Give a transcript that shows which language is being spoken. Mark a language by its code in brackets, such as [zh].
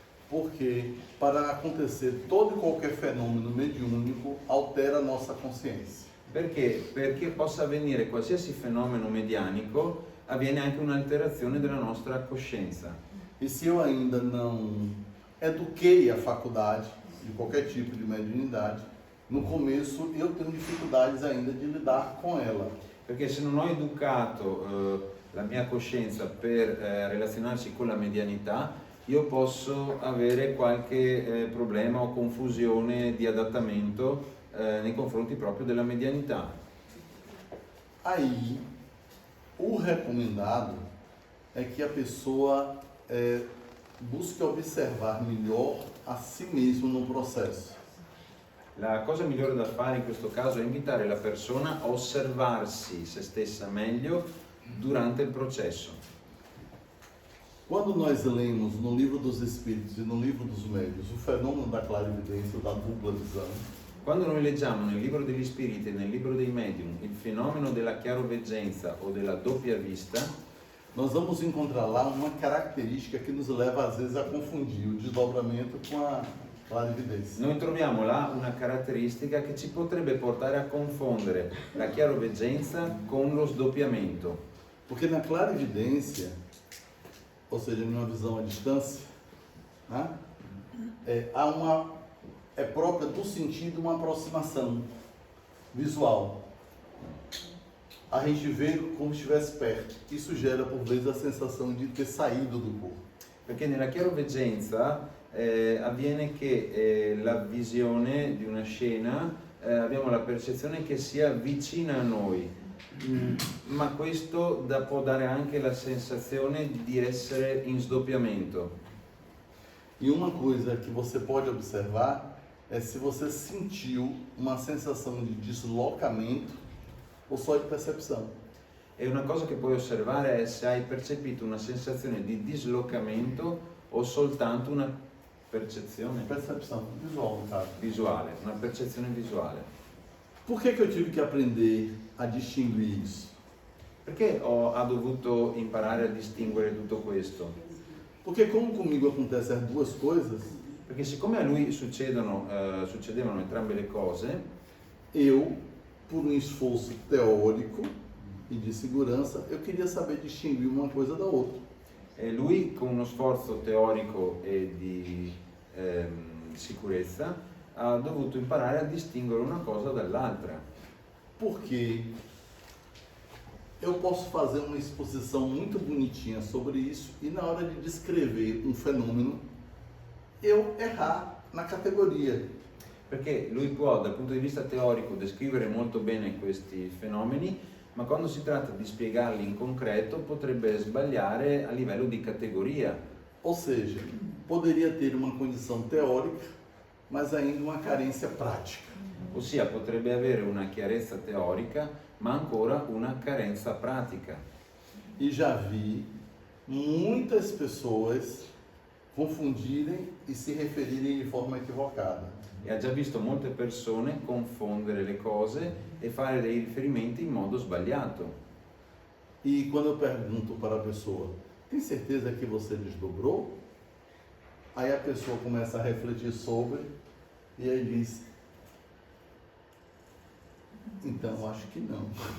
[pt] Porque para acontecer todo e qualquer fenômeno mediúnico altera a nossa consciência. [it] Perché possa avvenire qualsiasi fenomeno medianico, avviene anche un'alterazione della nostra coscienza. [pt] E se eu ainda não eduquei a faculdade de qualquer tipo de mediunidade, no começo eu tenho dificuldades ainda de lidar com ela. [it] Perché se non ho educato la mia coscienza per relazionarsi con la medianità, io posso avere qualche problema o confusione di adattamento nei confronti proprio della medianità. [pt] Aí, o recomendado é que a pessoa busque observar melhor a si mesmo no processo. [it] La cosa migliore da fare in questo caso è invitare la persona a osservarsi se stessa meglio durante il processo. [pt] Quando nós lemos no Livro dos Espíritos e no Livro dos Médiuns o fenômeno da clarividência, da dupla visão, [it] Quando noi leggiamo nel libro degli spiriti e nel libro dei medium il fenomeno della chiaroveggenza o della doppia vista, [pt] nós vamos encontrar lá uma característica que nos leva às vezes a confundir o desdobramento com a clarividência. [it] noi troviamo là una caratteristica che ci potrebbe portare a confondere la chiaroveggenza con lo sdoppiamento. [pt] Porque na clarividência, ou seja, numa visão à distância, né, é própria do sentido uma aproximação visual. A gente vê como se estivesse perto. Isso gera, por vezes, a sensação de ter saído do corpo. [it] Perché nella chiaroveggenza avviene che la visione di una scena abbiamo la percezione che sia vicina a noi, ma questo può dare anche la sensazione di essere in sdoppiamento. [pt] E uma coisa que você pode observar é se você sentiu uma sensação de deslocamento ou só de percepção. [it] E una cosa che puoi osservare è se hai percepito una sensazione di dislocamento o soltanto una percezione [pt] Percepção visual, no caso. [it] visuale, una percezione visuale. [pt] Por que eu tive que aprender a distinguir isso? [it] Perché ho dovuto imparare a distinguere tutto questo? [pt] Porque como comigo acontecem as duas coisas, [it] Perché siccome a lui succedevano entrambe le cose, [pt] eu, por um esforço teórico e de segurança, eu queria saber distinguir uma coisa da outra. [it] e lui con uno sforzo teorico e di sicurezza ha dovuto imparare a distinguere una cosa dall'altra. [pt] Porque eu posso fazer uma exposição muito bonitinha sobre isso e na hora de descrever um fenômeno, eu errar na categoria. [it] Perché lui può dal punto di vista teorico descrivere molto bene questi fenomeni, ma quando si tratta di spiegarli in concreto potrebbe sbagliare a livello di categoria. [pt] Ou seja, poderia ter uma condição teórica, mas ainda uma carência prática. [it] Ossia potrebbe avere una chiarezza teorica, ma ancora una carenza pratica. [pt] E já vi muitas pessoas confundirem e se referirem de forma equivocada. [it] E ha già visto molte persone confondere le cose e fare dei riferimenti in modo sbagliato. [pt] E quando eu pergunto para a pessoa, tem certeza que você desdobrou? Aí a pessoa começa a refletir sobre e aí diz, então acho que não.